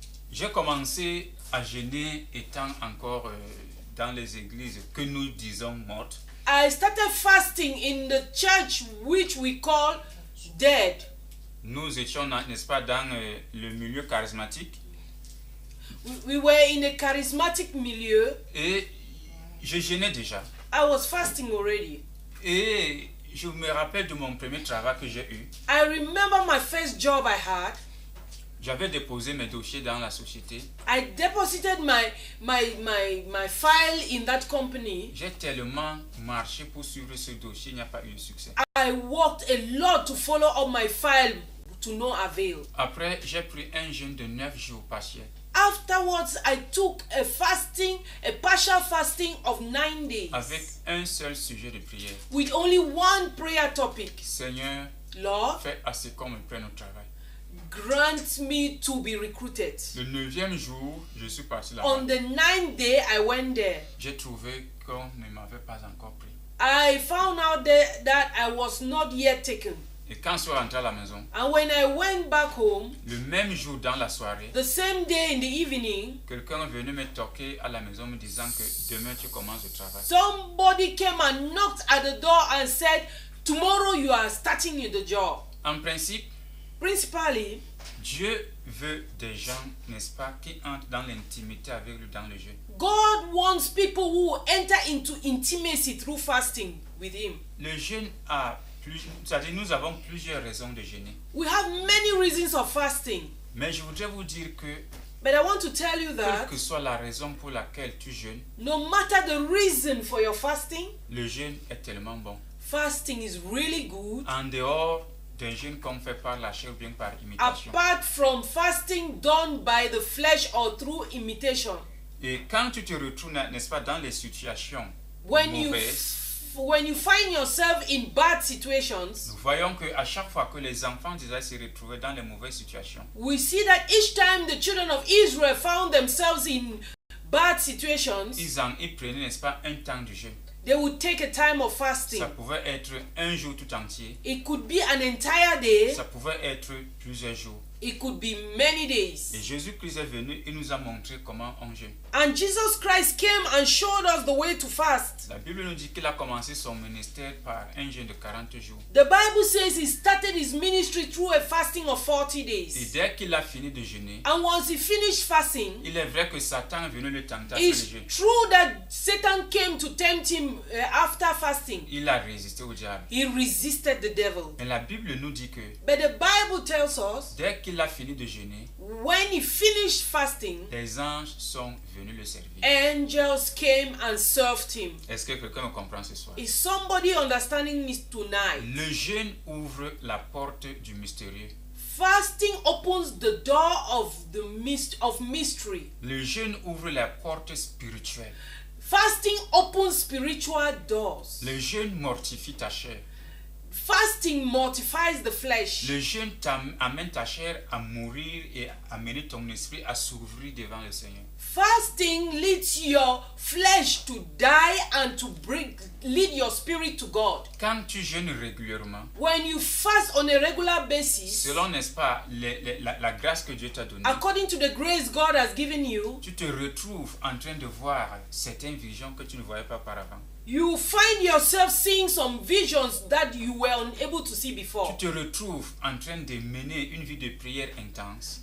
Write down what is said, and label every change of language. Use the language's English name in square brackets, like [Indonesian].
[French] J'ai commencé à jeûner étant encore dans les églises que nous disons mortes. [English] I started fasting in the church which we call dead. [French] Nous étions, n'est-ce pas, dans le milieu charismatique. [English] We were in a charismatic milieu. [French] Et je jeûnais déjà. [English] I was fasting already. [French] Et je me rappelle de mon premier travail que j'ai eu. [English] I remember my first job I had. [French] J'avais déposé mes dossiers dans la société. [English] I deposited my file in that company. [French] J'ai tellement marché pour suivre ce dossier, il n'y a pas eu de succès. [English] I worked a lot to follow up my file to no avail. [French] Après, j'ai pris un jeûne de 9 jours partiel. [English] Afterwards, I took a partial fasting of 9 days. [French] Avec un seul sujet de prière. [English] With only one prayer topic. [French] Seigneur, [English] Lord, [French] fais assez qu'on me prenne au travail. [English] grant me to be recruited. [French] Le 9e jour, je suis parti là-bas. [English] On the 9th day, I went there. [French] J'ai trouvé qu'on ne m'avait pas encore pris. [English] I found out that I was not yet taken. [French] Et quand je suis rentré à la maison, [English] And when I went back home, [French] le même jour dans la soirée, [English] the same day in the evening, [French] quelqu'un est venu me toquer à la maison me disant que demain tu commences le travail. [English] somebody came and knocked at the door and said, tomorrow you are starting the job. [French] En principe, [English] Principally, [French] Dieu veut des gens, n'est-ce pas, qui entrent dans l'intimité avec lui dans le jeûne. [English] God wants people who enter into intimacy through fasting with Him. [French] Le jeûne a c'est-à-dire nous avons plusieurs raisons de jeûner. [English] We have many reasons of fasting. [French] Mais je voudrais vous dire que, [English] But I want to tell you [French] quelle [English] that [French] que soit la raison pour laquelle tu jeûnes, [English] no matter the reason for your fasting, [French] le jeûne est tellement bon. [English] fasting is really good. [French] En dehors d'un jeûne qu'on fait par la chair ou bien par imitation. [English] Apart from fasting done by the flesh or through imitation. [French] Et quand tu te retrouves, n'est-ce pas, dans les situations [English] When you [French] mauvaises, [English] when you find yourself in bad situations, [French] nous voyons qu'à chaque fois que les enfants d'Israël se retrouvaient dans les mauvaises situations, [English] we see that each time the children of Israel found themselves in bad situations, [French] ils prenaient, n'est-ce pas, un temps de jeûne. [English] they would take a time of fasting. [French] Ça pouvait être un jour tout entier, [English] It could be an entire day, [French] ça pouvait être plusieurs jours. [English] it could be many [French] Et [English] days. [French] Jésus-Christ est venu et nous a montré comment on jeûne. [English] And Jesus Christ came and showed us the way to fast. [French] La Bible nous dit qu'il a commencé son ministère par un jeûne de 40 jours. [English] The Bible says he started his ministry through a fasting of 40 [French] Et [English] days. [French] dès qu'il a fini de jeûner, [English] And once he finished fasting, [French] il est vrai que Satan est venu le tenter après le [English] it's [French] jeûne. [English] true that Satan came to tempt him after fasting. [French] Il a résisté au diable. [English] He resisted the devil. [French] Mais la Bible nous dit que [English] But the Bible tells us [French] dès qu'il a fini de jeûner, [English] when he finished fasting, [French] les anges sont venus le servir. [English] angels came and served him. [French] Est-ce que quelqu'un me comprend ce soir? [English] Is somebody understanding me tonight? [French] Le jeûne ouvre la porte du mystérieux. [English] Fasting opens the door of mystery. [French] Le jeûne ouvre la porte spirituelle. [English] Fasting opens spiritual doors. [French] Le jeûne mortifie ta chair. [English] Fasting mortifies the flesh. [French] Le jeûne amène ta chair à mourir et amener ton esprit à s'ouvrir devant le Seigneur. [English] Fasting leads your flesh to die and to lead your spirit to God. [French] Quand tu jeûnes régulièrement, [English] When you fast on a regular basis, [French] selon, n'est-ce pas, la grâce que Dieu t'a donnée, [English] according to the grace God has given you, [French] tu te retrouves en train de voir certaines visions que tu ne voyais pas auparavant. [English] you find yourself seeing some visions that you were unable to see before. [French] Tu te retrouves en train de mener une vie de prière intense.